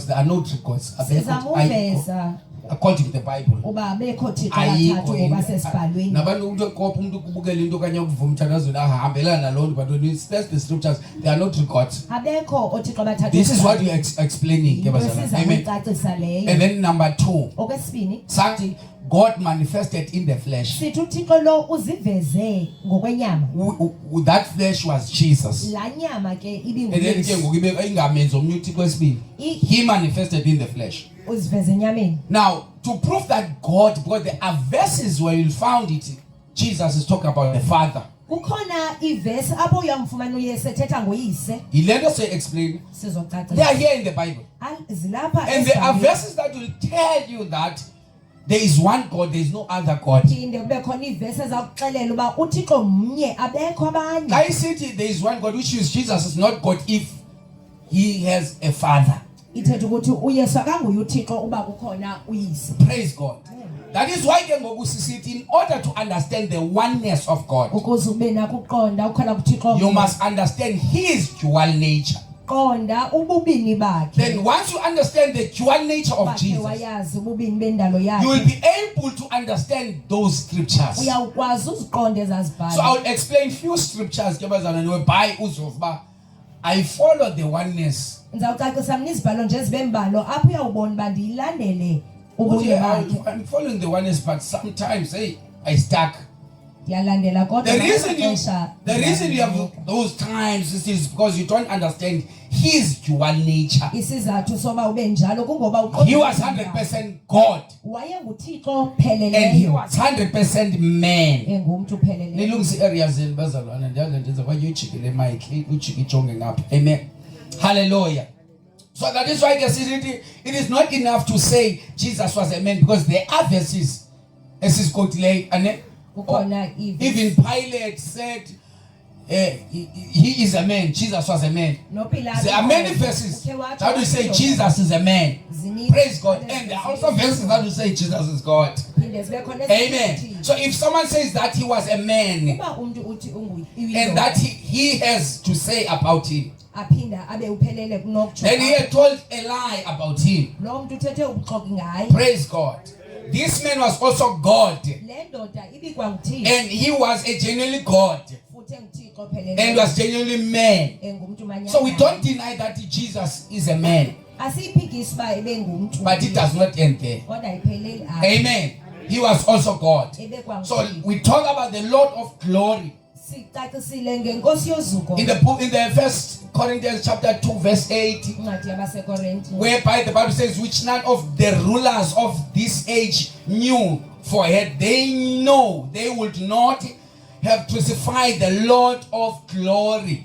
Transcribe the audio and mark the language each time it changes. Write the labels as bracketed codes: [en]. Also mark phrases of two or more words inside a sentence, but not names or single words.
[en] There are no three gods. [xh] Sizamuveza [en] According to the Bible. [xh] uba bekho Thixo abathathu ngoba sesibhalweni. Nabantu umuntu kopha umuntu kubukela into kanye ukuvuma umthandazweni ahambelana naloo [en] but when you search the scriptures there are no three gods. [xh] Abekho oThixo abathathu. [en] This is what you explaining. Amen. And then number 2. [xh] Okwesibini [en] Sathi God manifested in the flesh. [xh] sithi uThixo lo uziveze ngokwenyama. [en] That flesh was Jesus. [xh] La nyama ke [en] And then ke [xh] ibinguYesu. ngoku ibe ingamenzi omnye uThixo wesibili. [en] He manifested in the flesh. [xh] Uziveze enyameni. [en] Now, to prove that God, because there are verses where you'll find it, Jesus is talking about the Father. [xh] Kukhona ivesi apho uyamfumana uYesu ethetha ngoyise. [en] Let us explain. They [xh] Sizocacisa. [en] are here in the Bible. [xh] Zilapha [en] And there are [xh] esibhalweni. [en] verses that will tell you that there is one God, there is no other God. [xh] Phinde kube khona ivesi ezakuxelela uba uThixo mnye abekho abanye. [en] I said there is one God, which is Jesus is not God if he has a father. [xh] Ithetha ukuthi uYesu akanguye uThixo uba kukhona uyise. [en] Praise God. That is why [xh] ke ngoku sisithi [en] in order to understand the oneness of God, [xh] Ukuze ube nakho uqonda ukhala kuThixo. [en] you must understand his dual nature. [xh] Qonda ububini bakhe. [en] Then once you understand the dual nature of [xh] Bakhe [en] Jesus, [xh] wayazi ububini bendalo [en] you will [xh] yakhe. [en] be able to understand those scriptures. [xh] Uyawukwazi uziqonde [en] So [xh] ezazibhala. [en] I will explain few scriptures whereby uzova I follow the oneness. [xh] Ngizawucacisa mina izibhalo nje ezibembalo apho uyawubona uba ndiyilandele ubunye bakhe. [en] I'm following the oneness, but sometimes I stuck. [xh] Ndiyalandela kodwa [en] The reason you have [xh] ndiyalandela. [en] those times is because you don't understand his dual nature. [xh] Isizathu soba ube njalo kungoba [en] He was 100% God [xh] wayenguThixo [en] and he [xh] pheleleyo. [en] was 100% man. [xh] Engumuntu pheleleyo. Nilungisa [en] areas in [xh] bazalwana njalo njenza kwa ujikile mic ujike ijonge ngapha. Amen. Hallelujah. [en] So that is why it is not enough to say Jesus was a man, because there are verses as is quoted and even Pilate said he is a man, Jesus was a man. There are many verses that will say Jesus is a man. Praise God. And there are also verses that will say Jesus is God. [xh] ziphinde zibe khona [en] Amen. So if someone says that he was a man [xh] uba umuntu uthi [en] and that he has to say about him, [xh] aphinda abe uphelele kunokutsho [en] then he had told a lie about him. [xh] lo muntu uthethe ubuxoki ngaye [en] Praise God. This man was also God, [xh] le ndoda ibikwa nguThixo [en] and he was a genuinely God [xh] futhi nguThixo phelele [en] and was genuinely man. [xh] engumuntu manyana [en] So we don't deny that Jesus is a man, [xh] asiphikisi ba ebengumuntu [en] but it does not end there. [xh] kodwa iphelele apha [en] Amen. He was also God. [xh] ebekwa [en] So [xh] nguThixo [en] we talk about the Lord of glory [xh] sicacisile ngenkosi yozuko [en] in the book, in the First Corinthians chapter 2 verse 8, [xh] incwadi yabasekorinte [en] whereby the Bible says, which none of the rulers of this age knew, for had they known, they would not have crucified the Lord of glory.